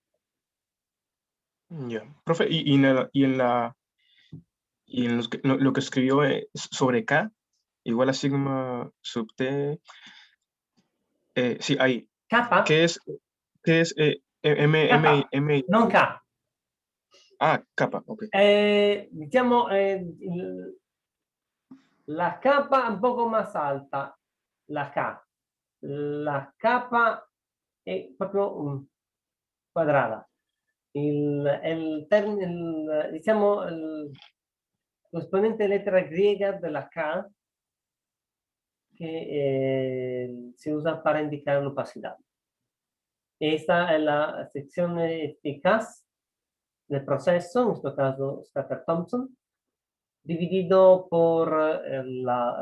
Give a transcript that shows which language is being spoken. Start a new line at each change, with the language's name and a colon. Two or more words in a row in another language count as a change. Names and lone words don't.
Spanish: ya. Profe, y en lo que escribió sobre K, igual a sigma sub T, sí, ahí. K, ¿Qué es K, non K. Kappa, ok. Diciamo la capa un poco más alta, la K.
Italian: La capa è proprio quadrada. Diciamo, l'esponente lettera
Spanish: griega della K que se usa para indicar la opacidad. Esta es la sección eficaz del proceso, en este caso Stacker-Thompson, dividido por la